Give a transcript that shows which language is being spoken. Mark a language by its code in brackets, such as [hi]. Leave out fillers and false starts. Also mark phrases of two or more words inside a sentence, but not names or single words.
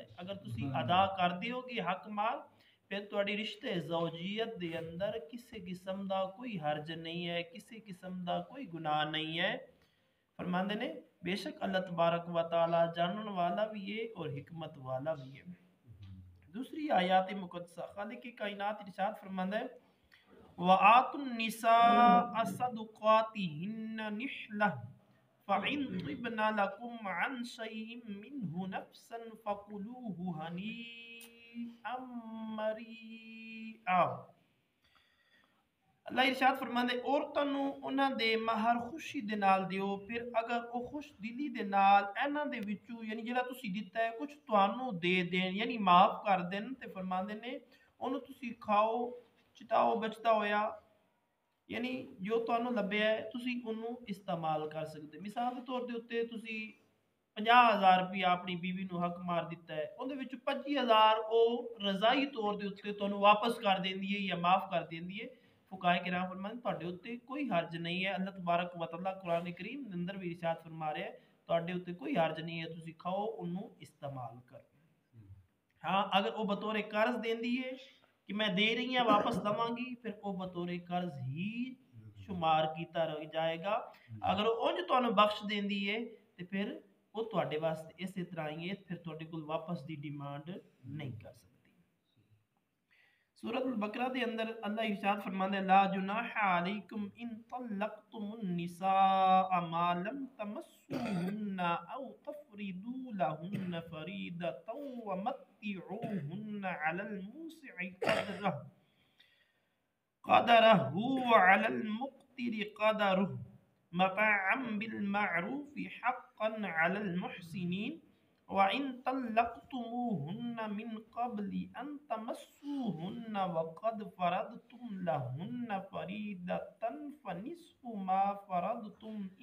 [pa] اگر تسی ادا کر دیو گے حق مال پھر تواڈی رشتے زوجیت دے اندر کسی قسم دا کوئی حرج نہیں ہے کسی قسم دا کوئی گناہ نہیں ہے. فرماندے نے بے شک اللہ تبارک و تعالی جانن والا بھی ہے اور حکمت والا بھی ہے. دوسری آیات مقدسہ خالق کی کائنات ارشاد فرماندا ہے [ar] وَآتُوا النِّسَاءَ صَدُقَاتِهِنَّ نِحْلَةً فَإِن طِبْنَ لَكُمْ عَنْ شَيْءٍ مِّنْهُ نَفْسًا فَكُلُوهُ هَنِيئًا مَرِيئًا. [pa] اللہ ارشاد فرماندے عورتاں نو انہاں دے مہر خوشی دے نال دیو پھر اگر او خوش دلی دے نال انہاں دے وچوں یعنی جڑا تسی دتا ہے کچھ تانوں دے دین یعنی معاف کر دین تے فرماندے نے اونوں تسی کھاؤ چٹاؤ بچتا ہویا یعنی جو تانوں لبیا ہے تسی انہوں استعمال کر سکتے. مثال کے طور دے اوتے تسی 50,000 روپیہ اپنی بیوی نو حق مار دیتا ہے اون دے وچ 25,000 او رضائی طور دے اوتے تانوں واپس کر دیندی ہے یا معاف کر دیندی ہے. فقہائے کرام فرماتے تواڈے اوتے کوئی حرج نہیں ہے. اللہ تبارک و تعالی قرآن کریم دے اندر بھی ارشاد فرما رہا ہے تواڈے اوتے کوئی حرج نہیں ہے تسی کھاؤ انہوں استعمال کرو. ہاں اگر وہ بطور قرض دیندی ہے کہ میں دے رہی ہیں واپس دواں گی پھر وہ بطور قرض ہی شمار کیتا رہ جائے گا. اگر وہ اونج تانوں بخش دیندی ہے تو پھر وہ تواڈے واسطے اسی طرح ہی ہے پھر تواڈے کول واپس دی ڈیمانڈ نہیں کر سکتی. سورۃ البقرہ دے اندر اللہ ارشاد فرماتا ہے [ar] لا جناح علیکم ان طلقتم النساء ما لم تمسوهن او تفرضوا لهن فریضة ومتعوهن على الموسع قدره وعلى المقتر قدره متاعا بالمعروف حقا على المحسنين وَإِن طَلَّقْتُمُوهُنَّ مِن قَبْلِ أَن تَمَسُّوهُنَّ وَقَدْ فَرَضْتُمْ لَهُنَّ فَرِيضَةً فَنِصْفُ مَا فَرَضْتُمْ